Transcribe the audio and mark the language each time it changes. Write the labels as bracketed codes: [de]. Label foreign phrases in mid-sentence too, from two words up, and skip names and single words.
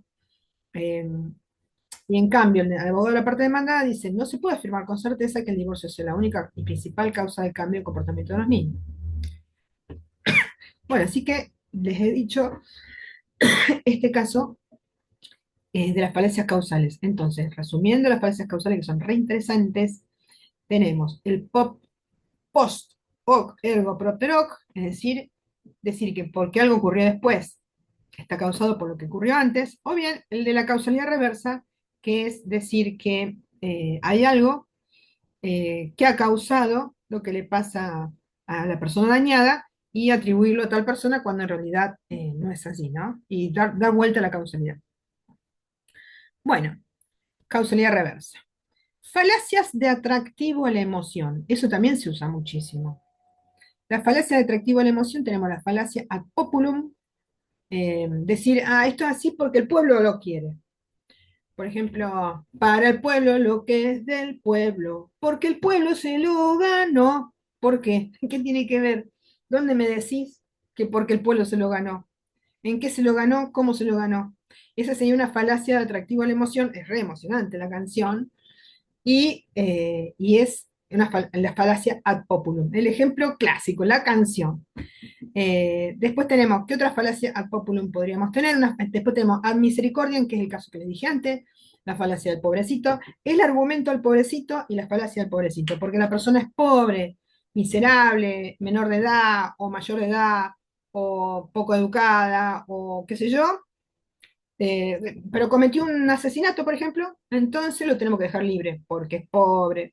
[es] Eh, y en cambio, el abogado de la parte demandada dice, no se puede afirmar con certeza que el divorcio sea la única y principal causa del cambio de comportamiento de los niños. Bueno, así que les he dicho, este caso de las falacias causales. Entonces, resumiendo las falacias causales que son re interesantes, tenemos el [la] post hoc ergo propter hoc, [es] es decir que porque algo ocurrió después está causado por lo que ocurrió antes, o bien el de la causalidad reversa, que es decir que hay algo que ha causado lo que le pasa a la persona dañada y atribuirlo a tal persona cuando en realidad no es así, ¿no? Y dar vuelta a la causalidad. Bueno, causalidad reversa. Falacias de atractivo a la emoción. Eso también se usa muchísimo. La falacia de atractivo a la emoción tenemos la falacia [la] ad populum, [es] decir, esto es así porque el pueblo lo quiere. Por ejemplo, para el pueblo lo que es del pueblo, porque el pueblo se lo ganó. ¿Por qué? ¿Qué tiene que ver? ¿Dónde me decís que porque el pueblo se lo ganó? ¿En qué se lo ganó? ¿Cómo se lo ganó? Esa sería una falacia de atractivo a la emoción. Es re emocionante la canción, y es la falacia [la] ad populum. [es] El ejemplo clásico, la canción. Después tenemos, ¿qué otra falacia [la] ad populum [es] podríamos tener? Después tenemos [la] ad misericordiam, [es] que es el caso que les dije antes, la falacia del pobrecito, el argumento al pobrecito y la falacia del pobrecito, porque la persona es pobre, miserable, menor de edad o mayor de edad o poco educada o qué sé yo, pero cometió un asesinato, por ejemplo, entonces lo tenemos que dejar libre porque es pobre.